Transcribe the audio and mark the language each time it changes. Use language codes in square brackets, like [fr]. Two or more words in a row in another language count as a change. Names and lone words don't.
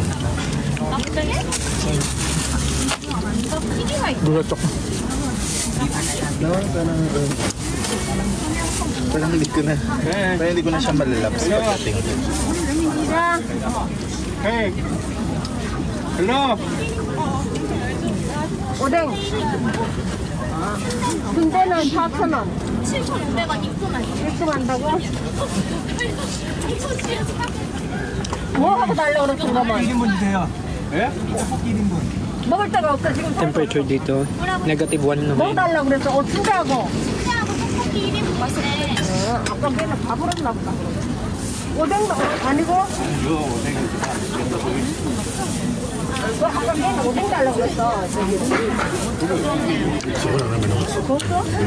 [tl] Gulat ako. No, parang hindi ko na, parang hindi ko na siya malalaps pagdating. [en] Hey! Hello! [ko] 오뎅. 군대는 4,000원. 7,500원 입금하기 입금한다고? 뭐 하고 달라고 그랬어, 그러면? 1인분 주세요. 예? 떡볶이 1인분. 먹을 데가 없어 지금. [tl] temperature dito, negative 1 [ko] 뭐 [tl] naman. [ko] 달라고 그랬어? 준다고. 신기하고 떡볶이 1인분 맛있네. 아까 걔는 밥을 했나 보다. 오뎅도 아니고? 아까 걔는 오뎅 달라고 그랬어. 저기. 줬어?